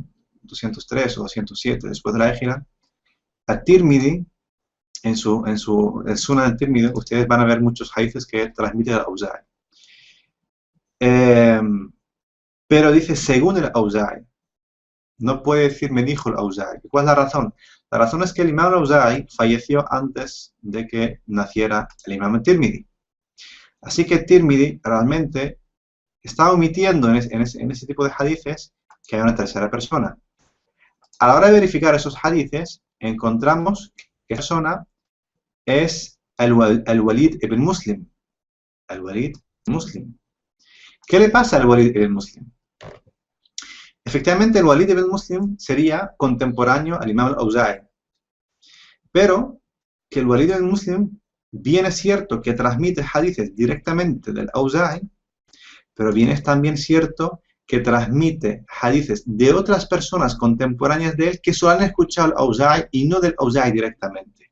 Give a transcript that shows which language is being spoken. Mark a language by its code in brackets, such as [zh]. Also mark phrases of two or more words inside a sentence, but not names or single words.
[es] 203 o 207 después de la Égira, el Tirmidhi, en el Sunan del Tirmidhi, ustedes van a ver muchos hadiths que transmite el Auza'i. Pero dice según el Auza'i. No puede decir me dijo el Auza'i. ¿Cuál es la razón? La razón es que el imam al-Auza'i falleció antes de que naciera el imam al-Tirmidhi. Así que Tirmidhi realmente está omitiendo en ese tipo de hadices que hay una tercera persona. A la hora de verificar esos hadices, encontramos que esa persona es el Walid ibn Muslim. El Walid ibn Muslim. ¿Qué le pasa al Walid ibn Muslim? Efectivamente, el Walid ibn Muslim sería contemporáneo al imam al-Auza'i. Pero que el Walid ibn Muslim, bien es cierto que transmite hadices directamente del Auza'i, pero bien es también cierto que transmite hadices de otras personas contemporáneas de él que solo han escuchado al Auza'i y no del Auza'i directamente.